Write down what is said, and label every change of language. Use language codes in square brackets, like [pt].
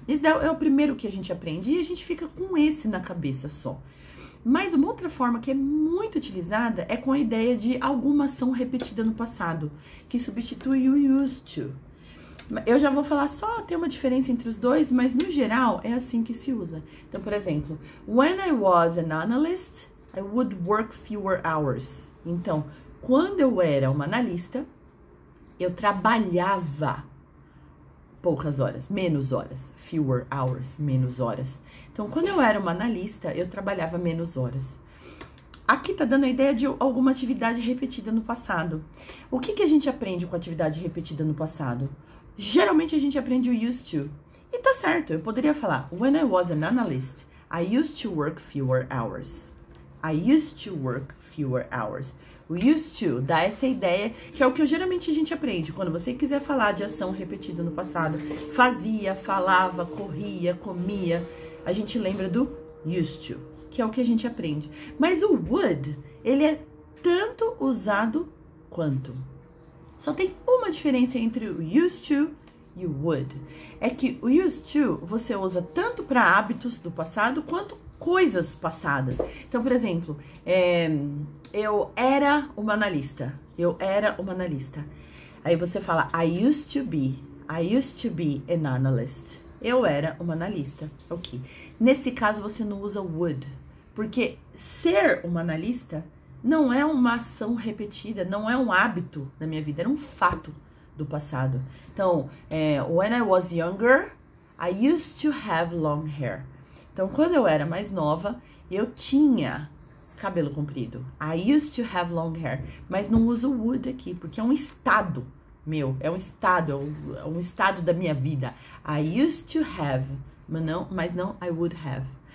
[pt] Esse é o primeiro que a gente aprende e a gente fica com esse na cabeça só. Mas uma outra forma que é muito utilizada é com a ideia de alguma ação repetida no passado, que substitui o used to. Eu já vou falar só, tem uma diferença entre os dois, mas no geral é assim que se usa. Então, por exemplo, [en] when I was an analyst, I would work fewer hours. [pt] Então, quando eu era uma analista, eu trabalhava poucas horas, menos horas, [en] fewer hours, [pt] menos horas. Então, quando eu era uma analista, eu trabalhava menos horas. Aqui tá dando a ideia de alguma atividade repetida no passado. O que a gente aprende com atividade repetida no passado? Geralmente a gente aprende o used to. E tá certo, eu poderia falar, [en] when I was an analyst, I used to work fewer hours. I used to work fewer hours. [pt] O used to dá essa ideia, que é o que geralmente a gente aprende. Quando você quiser falar de ação repetida no passado, fazia, falava, corria, comia, a gente lembra do used to, que é o que a gente aprende. Mas o would, ele é tanto usado quanto. Só tem uma diferença entre o used to e o would. É que o used to você usa tanto para hábitos do passado quanto coisas passadas. Então, por exemplo, eu era uma analista. Eu era uma analista. Aí você fala, [en] I used to be an analyst. [pt] Eu era uma analista. Ok. Nesse caso, você não usa would. Porque ser uma analista não é uma ação repetida, não é um hábito da minha vida, era um fato do passado. Então, [en] when I was younger, I used to have long hair. [pt] Então, quando eu era mais nova, eu tinha cabelo comprido. [en] I used to have long hair. [pt] Mas não uso would aqui, porque é um estado meu. É um estado da minha vida. [en] I used to have, [pt] mas não [en] I would have.